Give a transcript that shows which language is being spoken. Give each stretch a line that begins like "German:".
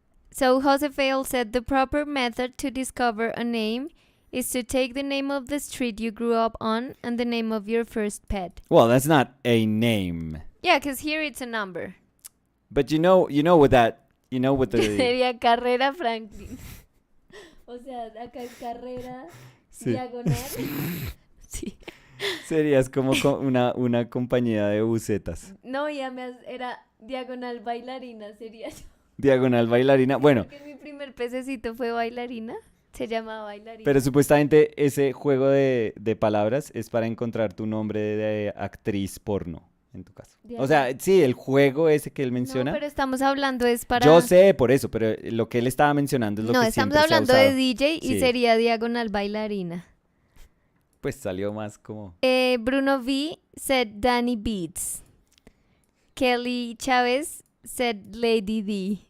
English: So Josefale said the proper method to discover a name is to take the name of the street you grew up on and the name of your first pet. Well, that's not a name. Yeah, because here it's a number. But you know with that, with the...
Spanish: Sería Carrera Franklin. O sea, acá es Carrera Diagonal. Sí. Serías como una compañía de bucetas. No, era Diagonal Bailarina, sería yo. Diagonal Bailarina. Bueno. Porque mi primer pececito fue bailarina. Se llamaba bailarina. Pero supuestamente ese juego de palabras es para encontrar tu nombre de actriz porno, en tu caso. O sea, sí, el juego ese que él menciona. No, pero estamos hablando es para... Yo sé por eso, pero lo que él estaba mencionando es lo que siempre se ha usado. No, estamos hablando de DJ y sería Diagonal Bailarina. Pues salió más como...
English: Bruno V said Danny Beats. Kelly Chávez said Lady D.